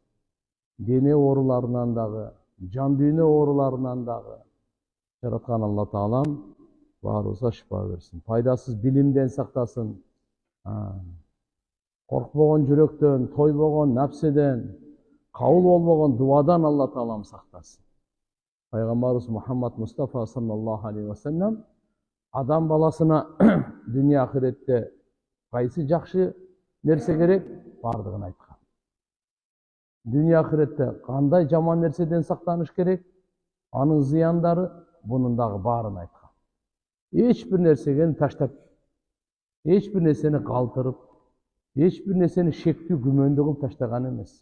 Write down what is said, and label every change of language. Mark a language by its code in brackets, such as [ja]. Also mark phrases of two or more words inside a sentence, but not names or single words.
[ky] Дене ооруларынан дагы, жан дүйнө ооруларынан дагы жараткан Алла Таалам баарыбызга шифа берсин. Пайдасыз билимден сактасын. Коркпогон жүрөктөн, тойбогон напседен, кабыл болбогон дуадан Алла Таалам сактасын. Пайгамбарыбыз Мухаммад Мустафа [ar] صلى الله عليه وسلم [ky] адам баласына дүния ахиретте кайсы жакшы нерсе керек бардыгын айткан. Дүния ахиретте кандай жаман нерседен сактаныш керек, анын зыяндары, бунун дагы баарын айткан. Эч бир нерсени таштап, эч бир нерсени калтырып, эч бир нерсени шектүү күмөндүү кылып таштаган эмес.